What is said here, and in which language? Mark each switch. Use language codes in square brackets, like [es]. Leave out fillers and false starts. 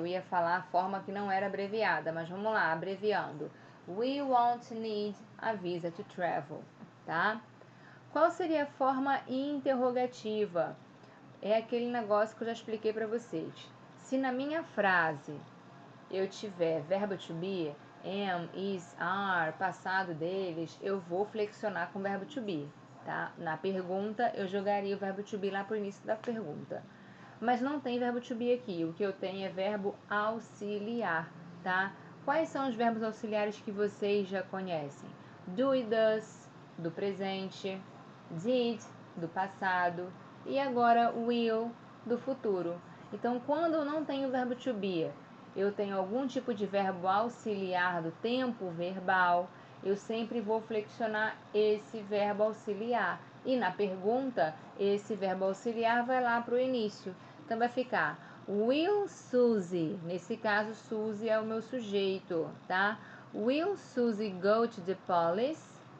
[pt] Eu ia falar a forma que não era abreviada, mas vamos lá, abreviando. [en] We won't need a visa to travel, tá? [pt] Qual seria a forma interrogativa? É aquele negócio que eu já expliquei para vocês. Se na minha frase eu tiver verbo to be, am, is, are, passado deles, eu vou flexionar com o verbo to be, tá? Na pergunta, eu jogaria o verbo to be lá pro início da pergunta. Mas não tem verbo to be aqui, o que eu tenho é verbo auxiliar, tá? Quais são os verbos auxiliares que vocês já conhecem? Do e does, do presente, did, do passado, e agora will, do futuro. Então, quando eu não tenho verbo to be, eu tenho algum tipo de verbo auxiliar do tempo verbal, eu sempre vou flexionar esse verbo auxiliar. E na pergunta, esse verbo auxiliar vai lá para o início. Então, vai ficar will Suzy. Nesse caso, Suzy é o meu sujeito, tá? [en] Will Suzy go to the police?